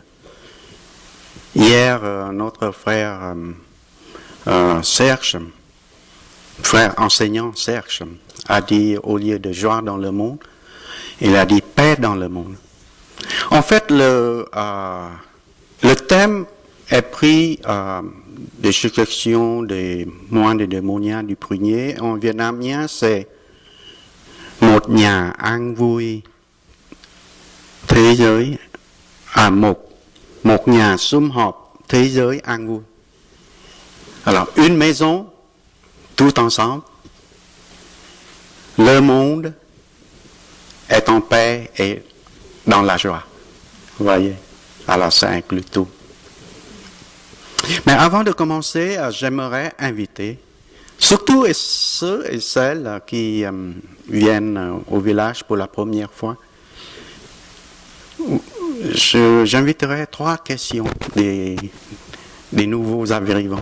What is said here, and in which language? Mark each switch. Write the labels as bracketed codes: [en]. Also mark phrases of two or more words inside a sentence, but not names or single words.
[fr] Hier, notre frère Serge, frère enseignant Serge, a dit au lieu de joie dans le monde, il a dit paix dans le monde. En fait, le thème est pris des suggestions des moines et des moniens du Prunier. En vietnamien, c'est [vi] một nhà an vui, thế giới một nhà sum họp, thế giới an vui. [fr] Alors, une maison, tout ensemble, le monde est en paix et dans la joie. Vous voyez? Alors, ça inclut tout. Mais avant de commencer, j'aimerais inviter, surtout ceux et celles qui viennent au village pour la première fois, j'inviterai 3 questions des nouveaux arrivants.